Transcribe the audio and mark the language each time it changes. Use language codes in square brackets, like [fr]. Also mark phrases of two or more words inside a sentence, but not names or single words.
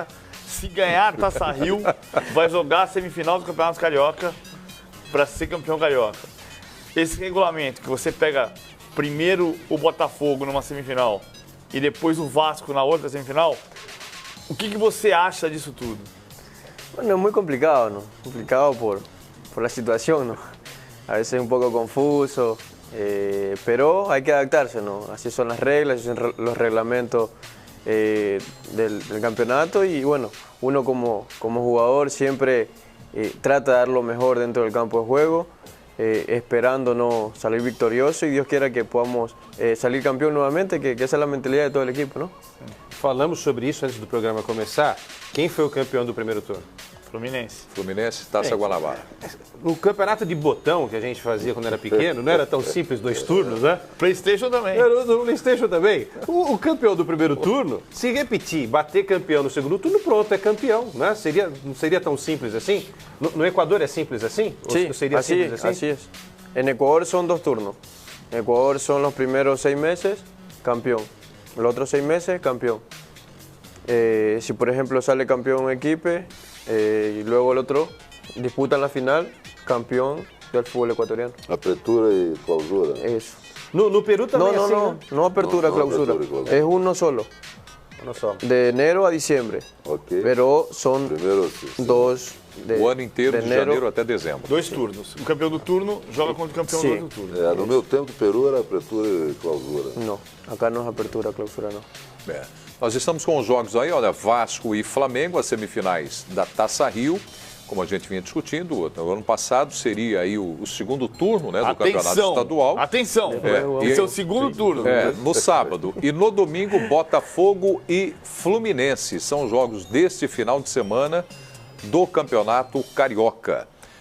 [pt] Se ganhar a Taça Rio, vai jogar a semifinal do Campeonato Carioca para ser campeão carioca. Esse regulamento que você pega primeiro o Botafogo numa semifinal e depois o Vasco na outra semifinal, o que você acha disso tudo? [es] Bueno, es muy complicado, ¿no? Complicado por la situación, ¿no? A veces es un poco confuso, pero hay que adaptarse, ¿no? Así son las reglas, así son los reglamentos del campeonato y bueno, uno como jugador siempre trata de dar lo mejor dentro del campo de juego, esperando no salir victorioso y Dios quiera que podamos salir campeón nuevamente, que esa es la mentalidad de todo el equipo, ¿no? [pt] Falamos sobre isso antes do programa começar. Quem foi o campeão do primeiro turno? Fluminense, Taça Guanabara. O campeonato de botão que a gente fazia quando era pequeno, não era tão simples, 2 turnos, né? PlayStation também. Era do PlayStation também. O campeão do primeiro turno, se repetir, bater campeão no segundo turno, pronto, é campeão, né? Não seria tão simples assim? No Equador é simples assim? [es] Sí, [pt] seria simples assim? [es] así es. En Ecuador son 2 turnos. En Ecuador son los primeros 6 meses, campeón. Los otros 6 meses, campeón. Si por ejemplo sale campeón un equipo y luego el otro disputan la final, campeón del fútbol ecuatoriano. [pt] Apertura e clausura. [es] Eso. [pt] No Peru também é assim, né? No apertura, clausura. [es] apertura y clausura. Es uno solo. [pt] Olha só. [es] De enero a diciembre. Ok. Pero son [pt] Primeiro, sim. [es] 2 [pt] O ano inteiro, de janeiro até dezembro. [es] 2 turnos. [pt] O campeão do turno joga contra o campeão do Sim. outro turno. No meu tempo, o Peru era apertura e clausura. [es] No, acá no es apertura, clausura no. [pt] Nós estamos com os jogos aí, olha, Vasco e Flamengo, as semifinais da Taça Rio. Como a gente vinha discutindo, no ano passado seria aí o segundo turno, né, do campeonato estadual. Atenção! Esse é o segundo turno. No sábado. E no domingo, Botafogo e Fluminense. São jogos deste final de semana do Campeonato Carioca.